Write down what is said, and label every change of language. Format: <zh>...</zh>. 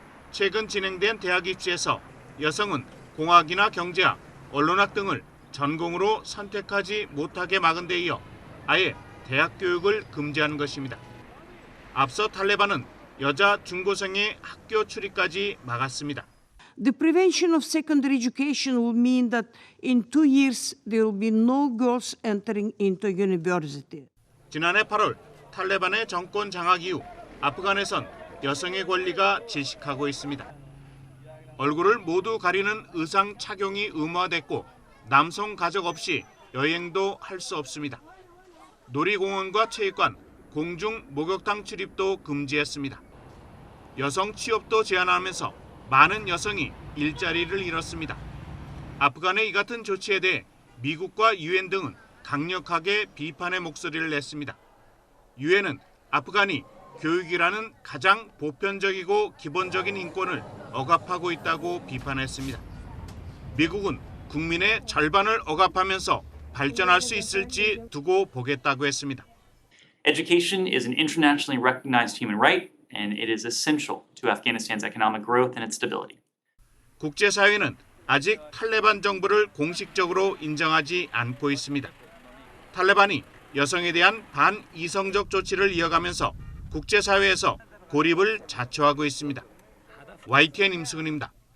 <ko>최근 진행된 대학 입시에서 여성은 공학이나 경제학, 언론학 등을 전공으로 선택하지 못하게 막은 데 이어 아예 대학 교육을 금지하는 것입니다. 앞서 탈레반은 여자 중고생의 학교 출입까지 막았습니다.</ko> <en>The prevention of secondary education will mean that in 2 years there will be no girls entering into university.</en> <ko>지난해 8월 탈레반의 정권 장악 이후 아프간에선 여성의 권리가 질식하고 있습니다. 얼굴을 모두 가리는 의상 착용이 의무화됐고 남성 가족 없이 여행도 할 수 없습니다. 놀이공원과 체육관, 공중 목욕탕 출입도 금지했습니다. 여성 취업도 제한하면서 많은 여성이 일자리를 잃었습니다. 아프간의 이 같은 조치에 대해 미국과 유엔 등은 강력하게 비판의 목소리를 냈습니다. 유엔은 아프간이 교육이라는 가장 보편적이고 기본적인 인권을 억압하고 있다고 비판했습니다. 미국은 국민의 절반을 억압하면서 발전할 수 있을지 두고 보겠다고 했습니다.</ko> <en>Education is an internationally recognized human right, and it is essential to Afghanistan's economic growth and its stability.</en> <ko>국제사회는 아직 탈레반 정부를 공식적으로 인정하지 않고 있습니다. 탈레반이 여성에 대한 반이성적 조치를 이어가면서 국제사회에서 고립을 자초하고 있습니다. YTN 임승은입니다.</ko>